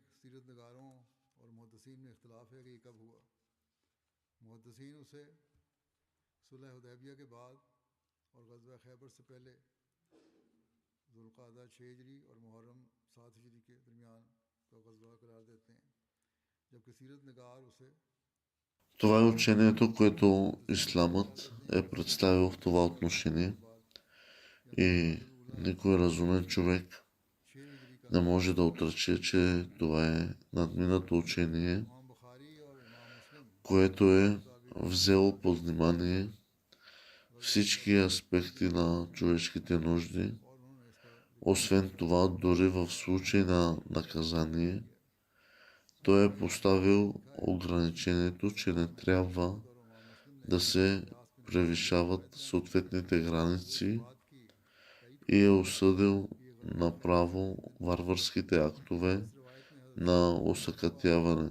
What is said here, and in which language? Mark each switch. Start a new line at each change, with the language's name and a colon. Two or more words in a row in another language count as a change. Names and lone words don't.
Urdu: سیرت نگاروں اور محدثین میں اختلاف ہے کہ یہ کب ہوا محدثین اسے صلح حدیبیہ کے بعد اور غزوہ خیبر سے پہلے ذوالقعدہ 6 ہجری اور محرم 7 ہجری کے درمیان کا غزوہ قرار دیتے ہیں جبکہ سیرت نگار اسے
Bulgarian: Това е учението, което исламът е представил в това отношение и никой разумен човек
Urdu: 6 ہجری کا
Bulgarian: не може да отрече, че това е надминато учение,
Urdu: امام بخاری اور امام مسلم
Bulgarian: което е взело под внимание всички аспекти на човешките нужди.
Urdu: اور انہوں نے اس کا
Bulgarian: Освен това, дори в случай на наказание, той е поставил ограничението, че не трябва да се превишават съответните граници и е осъдил направо варварските актове на осакатяване.